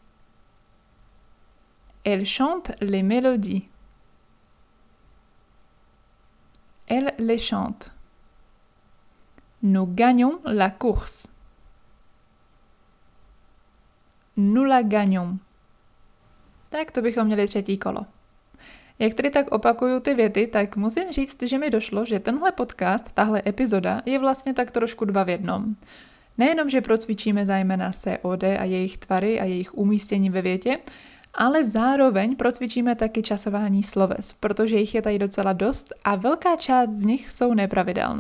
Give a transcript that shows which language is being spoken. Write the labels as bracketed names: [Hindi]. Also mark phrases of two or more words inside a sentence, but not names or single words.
[French] Elle chante les mélodies. Elle les chante. Nous gagnons la course. Nous la gagnons. [Czech] Tak to bychom měli třetí kolo. Jak tedy tak opakuju ty věty, tak musím říct, že mi došlo, že tenhle podcast, tahle epizoda je vlastně tak trošku dva v jednom. Nejenom, že procvičíme zejména COD a jejich tvary a jejich umístění ve větě, ale zároveň procvičíme taky časování sloves, protože jich je tady docela dost a velká část z nich jsou nepravidelná.